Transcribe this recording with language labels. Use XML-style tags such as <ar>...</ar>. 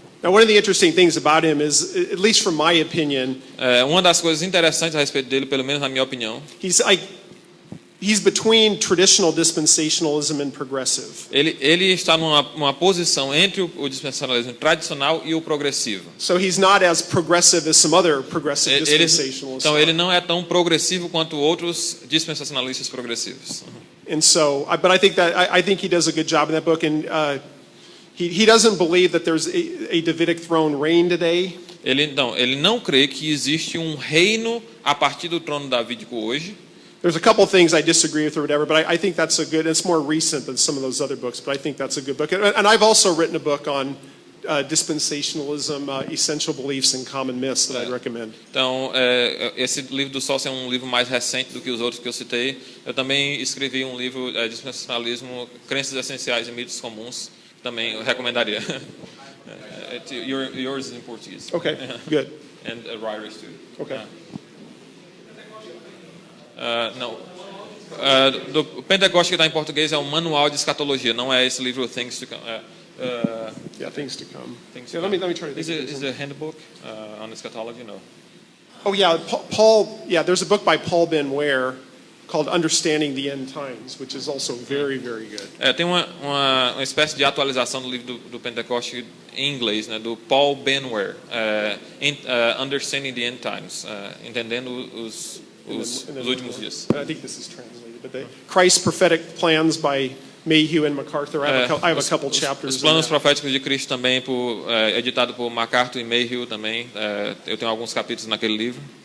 <en>Now, one of the interesting things about him is, at least from my opinion,</en> <pt>uma das coisas interessantes a respeito dele, pelo menos na minha opinião,</pt> <en>he's between traditional dispensationalism and progressive.</en> <pt>Ele está numa posição entre o dispensacionalismo tradicional e o progressivo.</pt> <en>So he's not as progressive as some other progressive dispensationalists. Então ele não é tão progressivo quanto outros dispensacionalistas progressivos. And so, but I think he does a good job in that book. And he doesn't believe that there's a Davidic throne reign today.</en> <pt>Ele não crê que existe um reino a partir do trono davídico hoje.</pt> <en>There's a couple things I disagree with or whatever, but I think that's a good. It's more recent than some of those other books, but I think that's a good book. And I've also written a book on dispensationalism, essential beliefs and common myths that I'd recommend.</en> <pt>Então, esse livro do Saucy é um livro mais recente do que os outros que eu citei. Eu também escrevi um livro, Dispensacionalismo, Crenças Essenciais e Mitos Comuns. Também eu recomendaria.</pt> <en>Yours is in Portuguese. Okay, good. And Ryrie's too. Okay.</en> <pt>Não. Do Pentecoste que está em português é o Manual de Escatologia, não é esse livro Things to Come.</pt> <en>Yeah, Things to Come. Things Yeah, to let Come. me try to think. Is it a handbook on eschatology? No. Oh yeah, Paul. Yeah, there's a book by Paul Ben Ware called Understanding the End Times, which is also very, very good.</en> <pt>Tem uma espécie de atualização do livro do Pentecoste em inglês, né, do Paul Ben Ware, Understanding the End Times, entendendo os últimos dias.</pt> <en>I think this is translated, but Christ's Prophetic Plans by Mayhew and MacArthur. I have a couple chapters.</en> <pt>Os planos proféticos de Cristo também, editado por MacArthur e Mayhew também. Eu tenho alguns capítulos naquele livro.</pt>